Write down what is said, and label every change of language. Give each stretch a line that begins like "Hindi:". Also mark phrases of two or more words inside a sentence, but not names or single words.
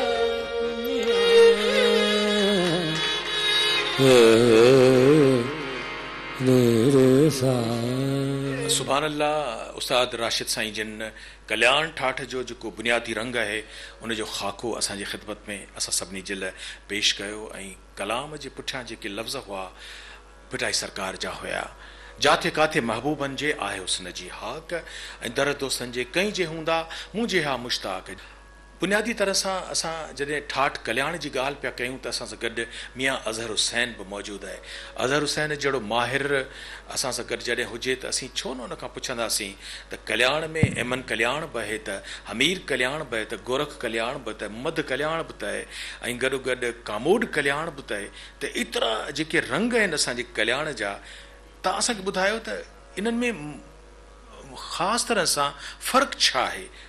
Arabic: سبحان الله.
Sindhi: उस्ताद राशिद साईं जिन कल्याण ठाठ जो जेको बुनियादी रंग है उन जो खाको असांजी ख़िदमत में असां सभिनी जे लाइ पेश कयो ऐं कलाम जे पुठियां जेके लफ़्ज़ हुआ पिटाई सरकार जा हुया जाथे काथे महबूबन जे आहे हुस्न जी हाक ऐं दर दोस्तन जे कई जे हूंदा मुंहिंजे हा मुश्ताक। बुनियादी तरह सां असां जॾहिं ठाठ कल्याण जी ॻाल्हि पिया कयूं त असां सां गॾु मियां अज़हर हुसैन बि मौजूदु आहे। अज़हर हुसैन जहिड़ो माहिर असां सां गॾु जॾहिं हुजे त असीं छो न उन खां पुछंदासीं त कल्याण में एमन कल्याण बि आहे त हमीर कल्याण बि आहे त गोरख कल्याण बि त मध कल्याण बि त आहे ऐं गॾोगॾु कामोड कल्याण बि त आहे त एतिरा जेके रंग आहिनि असांजे कल्याण जा तव्हां असांखे ॿुधायो त इन्हनि में ख़ासि तरह सां फ़र्क़ु छा आहे?